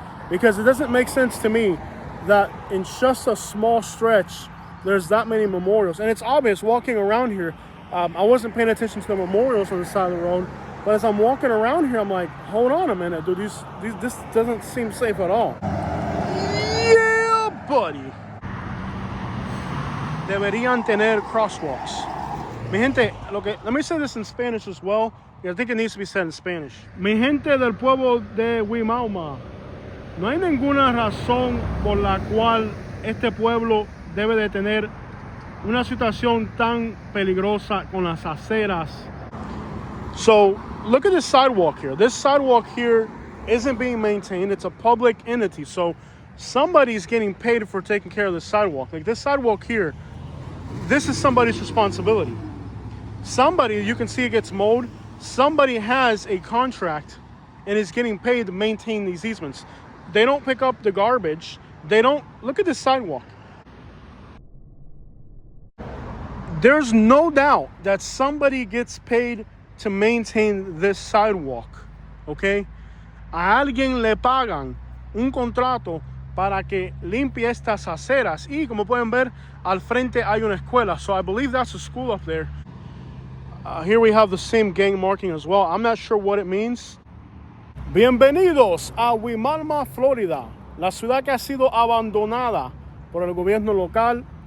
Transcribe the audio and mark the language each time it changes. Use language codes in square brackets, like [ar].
[en] Because it doesn't make sense to me that in just a small stretch, there's that many memorials. And it's obvious walking around here. I wasn't paying attention to the memorials on the side of the road, but as I'm walking around here, I'm like, hold on a minute, dude, this doesn't seem safe at all. Yeah, buddy. [es] Deberían tener crosswalks. Mi gente, [en] let me say this in Spanish as well. I think it needs to be said in Spanish. [es] Mi gente del pueblo de Wimauma, no hay ninguna razón por la cual este pueblo debe de tener una situación tan peligrosa con las aceras. [en] So look at this sidewalk here. This sidewalk here isn't being maintained. It's a public entity. So somebody's getting paid for taking care of the sidewalk. Like this sidewalk here, this is somebody's responsibility. Somebody, you can see it gets mowed. Somebody has a contract and is getting paid to maintain these easements. They don't pick up the garbage. Look at this sidewalk. There's no doubt that somebody gets paid to maintain this sidewalk, okay? [es] A alguien le pagan un contrato para que limpie estas aceras. Y como pueden ver, al frente hay una escuela. [en] So I believe that's a school up there. Here we have the same gang marking as well. I'm not sure what it means. [es] Bienvenidos a Wimauma, Florida, la ciudad que ha sido abandonada por el gobierno local.